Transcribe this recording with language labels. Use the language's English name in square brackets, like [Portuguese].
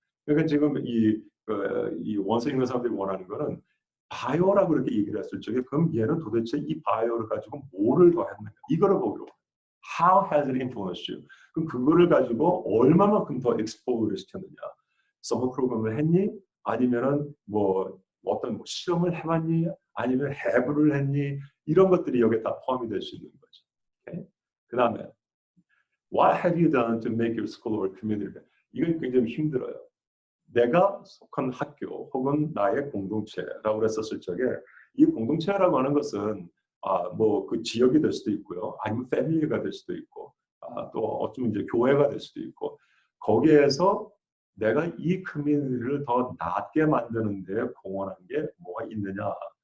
[Korean] 그러니까 지금 이 원서 읽는 사람들이 원하는 거는 바이오라고 이렇게 얘기를 했을 적에 그럼 얘는 도대체 이 바이오를 가지고 뭐를 더했는가 이거를 보기로 [English] How has it influenced you? [Korean] 그럼 그거를 가지고 얼마만큼 더 expose를 시켰느냐 서머 프로그램을 했니? 아니면은 뭐 어떤 뭐 실험을 해봤니? 아니면 해부를 했니? 이런 것들이 여기에 다 포함이 될 수 있는 거죠. [English] Okay? [Korean] 그 다음에 [English] What have you done to make your school or community? 이건 굉장히 힘들어요. [Korean] 내가 속한 학교 혹은 나의 공동체라고 했었을 적에 이 공동체라고 하는 것은 뭐 그 지역이 될 수도 있고요. 아니면 패밀리가 될 수도 있고 또 어쩌면 이제 교회가 될 수도 있고 거기에서 내가 이 커뮤니티를 더 낫게 만드는 데 공헌한 게 뭐가 있느냐.